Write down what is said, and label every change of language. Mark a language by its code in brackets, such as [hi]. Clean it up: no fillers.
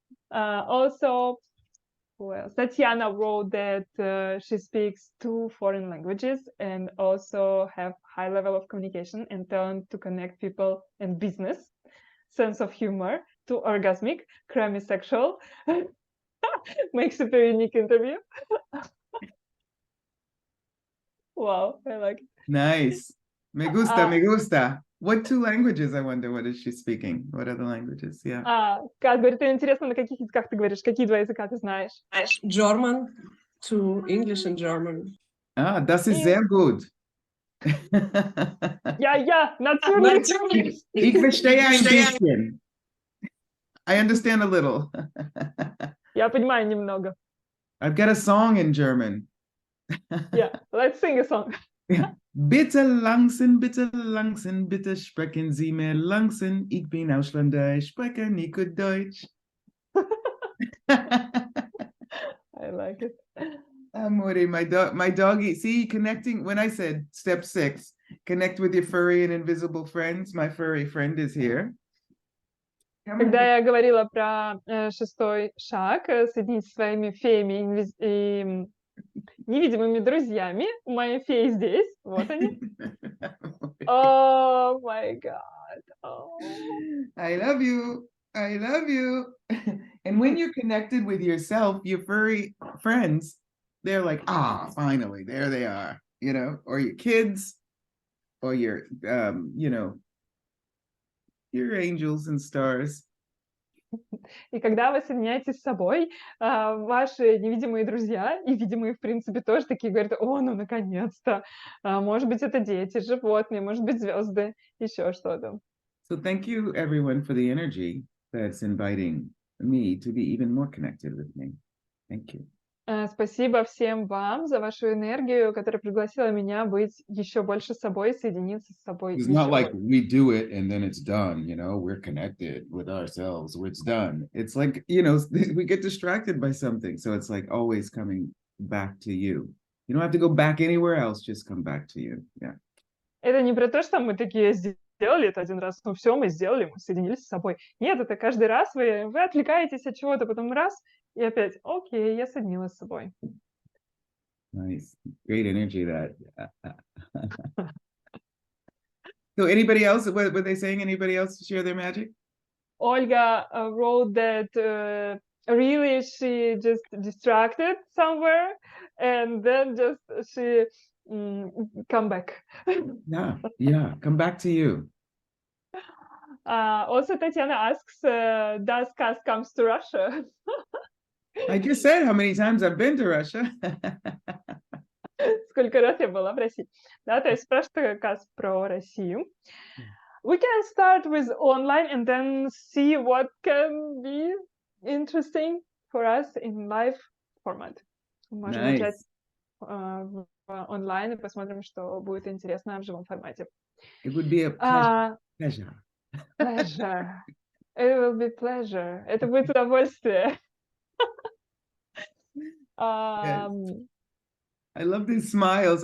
[en] Also, well, Tatiana wrote that she speaks 2 foreign languages and also have high level of communication and talent to connect people and business, sense of humor, to orgasmic, creamy sexual, makes super unique interview. Wow, I like it. [es] Nice. Me gusta, me gusta. [en] What 2 languages, I wonder, what is she speaking? What other languages? Yeah. [ru] Кат говорит, интересно, на каких языках ты говоришь? Какие 2 языка ты знаешь? [en] German to English and German. [de] Ah, das ist sehr gut. Ja, natürlich. Ich verstehe ein bisschen. [en] I understand a little. [ru] Я понимаю немного. [en] I've got a song in German. Yeah, let's sing a song. Yeah. [de] Bitte langsaam, bitte sprechen Sie mehr langsam. Ich bin Ausländer, ich spreche nicht gut Deutsch. [en] I like it. Amore, my doggy. See, connecting, when I said step 6, connect with your furry and invisible friends. My furry friend is here. [ru] Когда я говорила про 6-й шаг, соединить со своими феями и невидимыми друзьями, мои феи здесь, вот они. [en] Oh my God. Oh. I love you. I love you. And when you're connected with yourself, your furry friends, they're like, finally, there they are, you know, or your kids, or your, you know, your angels and stars. [ru] И когда вы соединяетесь с собой, ваши невидимые друзья, и видимые, в принципе, тоже такие говорят, о, ну, наконец-то. Может быть, это дети, животные, может быть, звезды, еще что-то. [en] So thank you, everyone, for the energy that's inviting me to be even more connected with me. Thank you. [ru] Спасибо всем вам за вашу энергию, которая пригласила меня быть еще больше собой, соединиться с собой. [en] It's not like we do it and then it's done, you know, we're connected with ourselves, it's done. It's like, you know, we get distracted by something. So it's like always coming back to you. You don't have to go back anywhere else, just come back to you. Yeah. [ru] Это не про то, что мы такие сделали это один раз, ну все, мы сделали, мы соединились с собой. Нет, это каждый раз вы отвлекаетесь от чего-то, потом раз, и опять, окей, я соединилась с собой. [en] Nice. Great energy that. So anybody else, what were they saying? Anybody else share their magic? Olga wrote that really she just distracted somewhere and then just she come back. Yeah, come back to you. Also, Tatiana asks, does Kasс comes to Russia? I just said how many times I've been to Russia. [ru] Сколько раз я была в России. Да, то есть спрашивает Касс про Россию. [en] We can start with online and then see what can be interesting for us in live format. [ru] Можем начать онлайн и посмотрим, что будет интересно в живом формате. [en] It would be a pleasure. Pleasure. It will be pleasure. [ru] Это будет удовольствие. [en] Yes. I love these smiles.